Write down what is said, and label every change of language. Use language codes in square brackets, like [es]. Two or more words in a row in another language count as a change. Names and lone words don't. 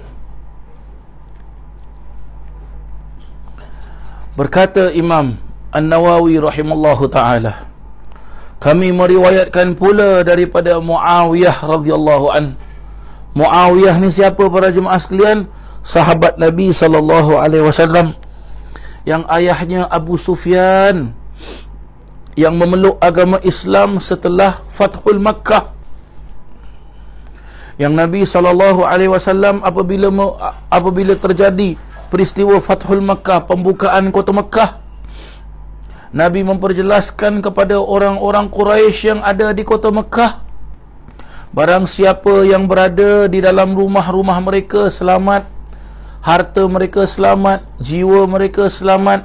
[ms] Berkata Imam An-Nawawi [ar] rahimallahu ta'ala, [ms] kami meriwayatkan pula daripada Muawiyah [ar] radhiyallahu an. [ms] Muawiyah ni siapa para jemaah sekalian? Sahabat Nabi [ar] sallallahu alaihi wasallam, [ms] yang ayahnya Abu Sufyan, yang memeluk agama Islam setelah Fathul Makkah. Yang Nabi SAW apabila terjadi peristiwa Fathul Makkah, pembukaan kota Makkah, Nabi memperjelaskan kepada orang-orang Quraisy yang ada di kota Makkah, barang siapa yang berada di dalam rumah-rumah mereka selamat, harta mereka selamat, jiwa mereka selamat.